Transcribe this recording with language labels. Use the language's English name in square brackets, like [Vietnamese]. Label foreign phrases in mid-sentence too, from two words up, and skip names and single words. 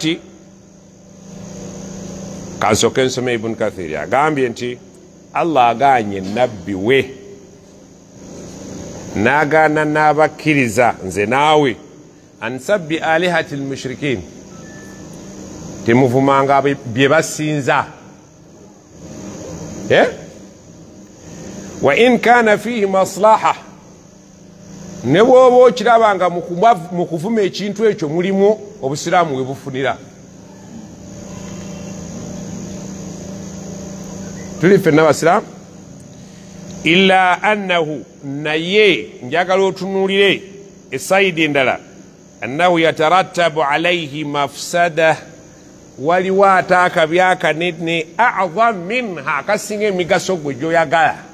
[Ganda] Kakati kansoke nsome Ibn Kathir agambye nti Allah aganye nabbi we nagana n'abakkiriza nze naawe [Arabic] عن سب آلهة المشركين [Ganda] temuvumanga bye basinza [Arabic] وإن كان فيه مصلحة [Ganda] ne bwoba okirabanga mu kuvuma ekintu ekyo mulimu obusiraamu we bufunira tuli fenna basiraamu [Arabic] إلا أنه [Ganda] naye njagala otunuulire esaidi endala [Arabic] أنه يترتب عليه مفسدة [Ganda] waliwo ate akabi akanene [Arabic] أعظم منها [Ganda] akasinga emigaso gwe gyoyagala